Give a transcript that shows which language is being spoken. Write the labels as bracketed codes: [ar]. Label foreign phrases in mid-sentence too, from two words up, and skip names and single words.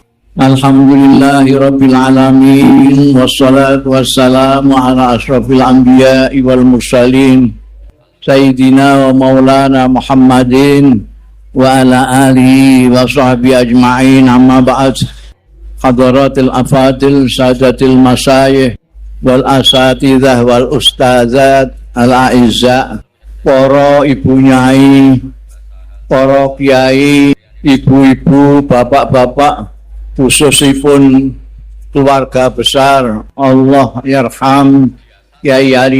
[ar] الحمد لله رب العالمين. والصلاة والسلام على أشرف الأنبياء والمرسلين سيدنا ومولانا محمد وعلى آله وصحبه أجمعين. أما بعد. حضرات الأفاضل السادة المشايخ والأساتذة والأستاذات الأعزة, [id] para ibu nyai, para kiai, ibu-ibu, bapak-bapak, khususipun keluarga besar [ar] الله يرحم [id] Kyai Ali